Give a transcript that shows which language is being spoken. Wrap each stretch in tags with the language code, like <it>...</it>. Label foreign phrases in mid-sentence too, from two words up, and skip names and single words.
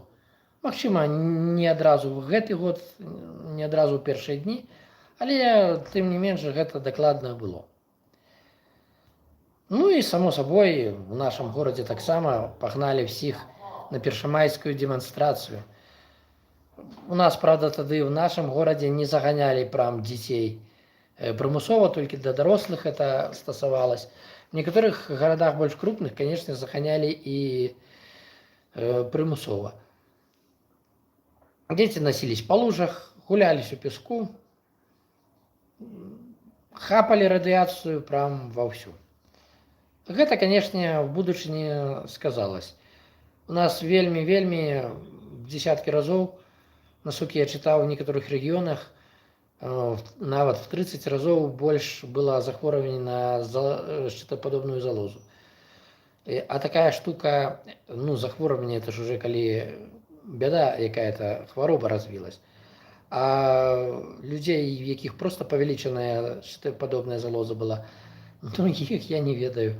<be>Магчыма, не адразу ў гэты год, не адразу ў першыя дні, але тым не менш гэта дакладна было. Ну і само сабой, у нашым горадзе таксама пагналі ўсіх на першамайскую дэманстрацыю. У нас, правда, тады ў нашым горадзе не заганялі прям дзяцей прымусова, толькі для дарослых это стасавалось.</be> <ru>В некоторых городах больш крупных, конечно,</ru> <be>заганялі і прымусова. Дзеці носились по лужах, гулялись у песку, хапали радыяцыю прям вовсю. Гэта, конечно, в будучыні сказалось. У нас вельмі десяткі разоў, насколько я чытаў,</be> <ru>в некоторых регионах</ru> <be>нават в 30 разоў больш было захворванне на шчытападобную залозу. А такая штука, ну, захворванне, это ж уже калі бяда якая-то, хвароба развілась. А людзей, у якіх просто павялічаная шчытападобная залоза была, ну, іх я не ведаю.</be>